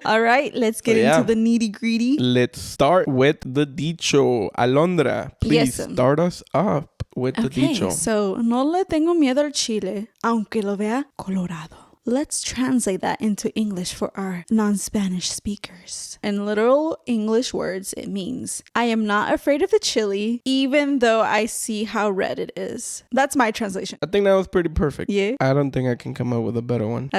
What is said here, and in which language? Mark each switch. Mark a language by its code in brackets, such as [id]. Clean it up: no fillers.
[en] All right, let's get into the nitty gritty. Let's start with the dicho. Alondra, please Yes. start us up with the dicho. [es] So, no le tengo miedo al chile, aunque lo vea colorado. [en] Let's translate that into English for our non-Spanish speakers. In literal English words, it means, I am not afraid of the chili, even though I see how red it is. That's my translation. I think that was pretty perfect. Yeah. I don't think I can come up with a better one.